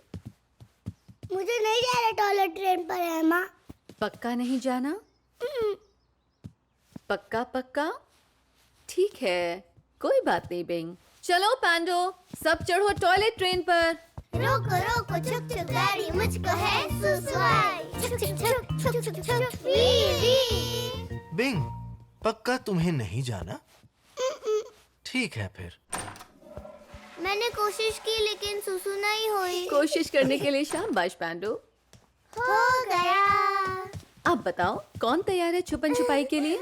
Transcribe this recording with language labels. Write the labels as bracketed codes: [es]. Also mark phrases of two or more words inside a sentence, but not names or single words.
[hi] मुझे नहीं जाना [en] toilet train [hi] पर है माँ। पक्का नहीं जाना? पक्का पक्का? ठीक है, कोई बात नहीं बिंग। चलो पैंडो, सब चढ़ो [en] toilet train [hi] पर। रोको रोको छुक छुक गाड़ी मुझको है सुसुआई। छुक छुक छुक छुक छुक छुक वी वी। बिंग, पक्का तुम्हें नहीं जाना? ठीक है फिर। मैंने कोशिश की लेकिन सुसु नहीं हुई। कोशिश करने के लिए शाबाश पैंडो। हो गया। अब बताओ, कौन तैयार है छुपन छुपाई के लिए?